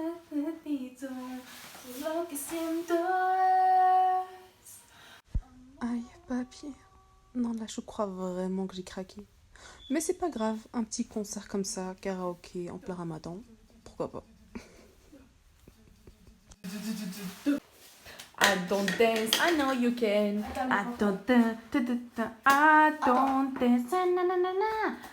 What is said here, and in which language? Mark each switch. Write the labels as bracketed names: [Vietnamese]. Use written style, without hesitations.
[Spanish] Necesito lo que siento es. [French] Aïe, papier. Non, là, je crois vraiment que j'ai craqué. Mais c'est pas grave, un petit concert comme ça, karaoké en plein ramadan, pourquoi pas. [English] I don't dance, I know you can. I don't dance, I don't dance, na na na na.